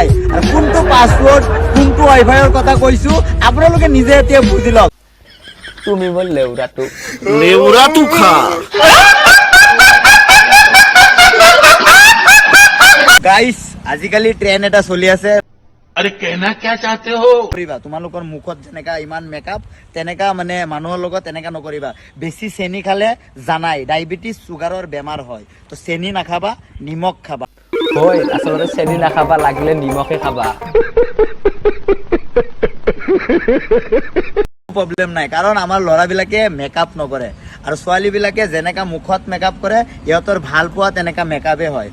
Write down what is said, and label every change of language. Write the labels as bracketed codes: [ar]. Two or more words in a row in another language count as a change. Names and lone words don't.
[as] আৰু কোনটো পাছৱৰ্ড, কোনটো ৱাইফাইৰ কথা কৈছো আপোনালোকে নিজে এতিয়া বুজি লওক। তুমি মোৰ লেউৰাটো খা। গাইস, আজিকালি ট্ৰেন্ড এটা চলি আছে। [hi] अरे कहना क्या चाहते हो? [as] তোমালোকৰ মুখত যেনেকা ইমান মেকআপ, তেনেকা মানে মানুহৰ লগত তেনেকা নকৰিবা। বেছি চেনি খালে জানাই ডায়েবেটিছ, চুগাৰৰ বেমাৰ হয়। তো চেনি নাখাবা, নিমখ খাবা। হয়, আচলতে চেনি নাখাবা, লাগিলে নিমখে খাবা। প্ৰব্লেম নাই, কাৰণ আমাৰ ল'ৰাবিলাকে মেকআপ নকৰে আৰু ছোৱালীবিলাকে যেনেকা মুখত মেকআপ কৰে, সিহঁতৰ ভাল পোৱা তেনেকা মেকআপে হয়।